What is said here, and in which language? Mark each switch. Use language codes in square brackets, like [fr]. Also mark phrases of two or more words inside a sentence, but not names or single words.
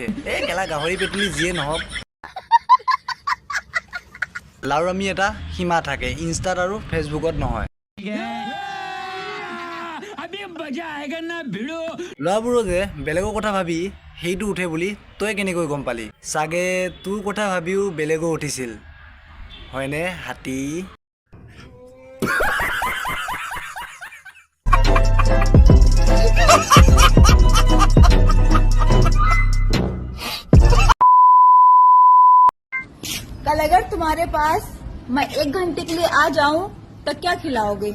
[as] এই কেলা গাহৰি পেটুলি যিয়ে নহওক, লাউৰামি এটা সীমা থাকে, ইনষ্টাত আৰু ফেচবুকত নহয়। ল'ৰাবোৰো যে বেলেগৰ কথা ভাবি সেইটো উঠে বুলি তই কেনেকৈ গম পালি? চাগে তোৰ কথা ভাবিও বেলেগো উঠিছিল, হয়নে হাতী? [hi] कल अगर तुम्हारे पास मैं 1 घंटे के लिए आ जाऊं तो क्या खिलाओगे?